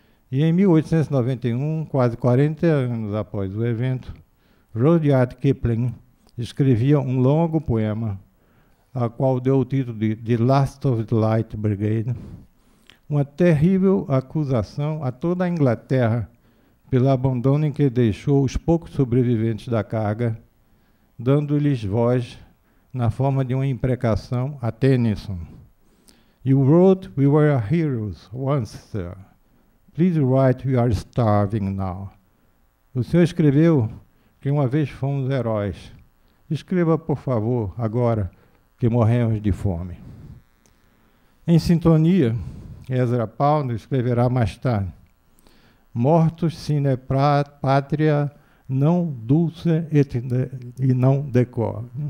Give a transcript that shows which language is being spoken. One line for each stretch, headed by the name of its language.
Portuguese: E em 1891, quase 40 anos após o evento, Rudyard Kipling escrevia um longo poema, a qual deu o título de The Last of the Light Brigade, uma terrível acusação a toda a Inglaterra pelo abandono em que deixou os poucos sobreviventes da carga, dando-lhes voz na forma de uma imprecação a Tennyson.
English: You wrote we were heroes once, sir. Please write we are starving now.
Portuguese: O senhor escreveu que uma vez fomos heróis. Escreva, por favor, agora que morremos de fome. Em sintonia, Ezra Pound escreverá mais tarde:
Latin: Mortus sine patria
Portuguese: não dulce e não decor.